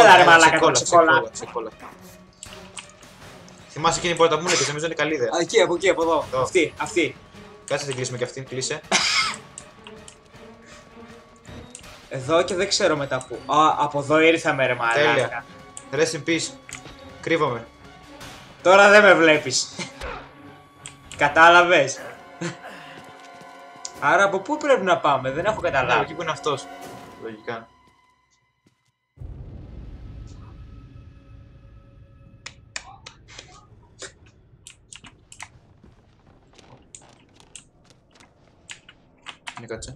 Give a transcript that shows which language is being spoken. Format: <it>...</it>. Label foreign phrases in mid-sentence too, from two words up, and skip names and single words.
<el>Έλα ρε μαλάκα, ξεκόλλα. Θυμάσαι εκείνη η πόρτα που μου έλεγες, νομίζω είναι καλή ιδέα. Εκεί, από εκεί, από εδώ. Αυτή. Κάτσε την κλείσουμε και αυτήν, κλείσε. Εδώ και δεν ξέρω μετά που. Α, από εδώ ήρθαμε ρε μαλάκα. Τέλεια.</el> <en>Rest in peace.</en> <el>Κρύβομαι. Τώρα δεν με βλέπεις. Κατάλαβες. Άρα από πού πρέπει να πάμε, δεν έχω Ναι, καταλάβει. εκεί που είναι αυτός. Λογικά. Ναι, κάτσε.</el>